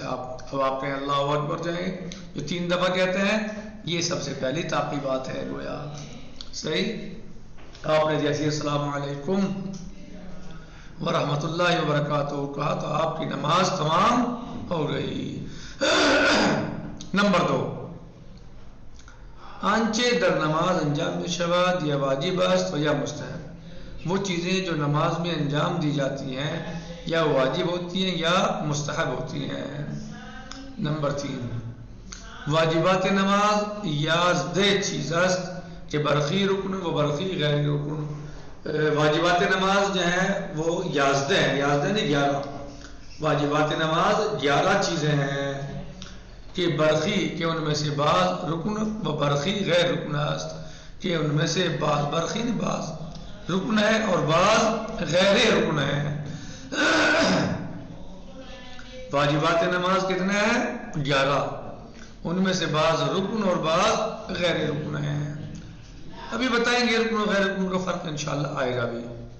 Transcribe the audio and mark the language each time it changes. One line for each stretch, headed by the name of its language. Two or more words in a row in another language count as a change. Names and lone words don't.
Urdu: اب آپ کہیں
Arabic: اللہ اکبر
Urdu: جائیں، جو 3 دفعہ کہتے ہیں، یہ سب سے پہلی تعقیبات ہے گویا۔ صحیح، آپ نے جیسے
Arabic: السلام علیکم ورحمۃ اللہ وبرکاتہ
Urdu: کہا تو آپ کی نماز تمام ہو گئی۔ نمبر 2،
Persian: آنچے در نماز انجام شود یا واجب است و یا مستحب،
Urdu: وہ چیزیں جو نماز میں انجام دی جاتی ہیں یا واجب ہوتی ہیں یا مستحب ہوتی ہیں۔
Persian: نمبر 3، واجبات نماز 11 چیز است کہ برخی رکن و برخی غیر رکن۔
Urdu: واجبات نماز جو ہیں وہ 11 ہیں، 11 نہیں 11، واجبات نماز 11 چیزیں ہیں کہ برخی کہ ان میں سے بعض
Persian: رکن و برخی غیر رکن است،
Urdu: کہ ان میں سے بعض برخی نہیں بعض رکن ہے اور بعض غیر رکن ہے۔ واجبات نماز کتنے ہیں؟ 11، ان میں سے بعض رکن اور بعض غیر رکن ہیں۔ ابھی بتائیں گے رکن و غیر رکن کا فرق انشاءاللہ آئے گا بھی۔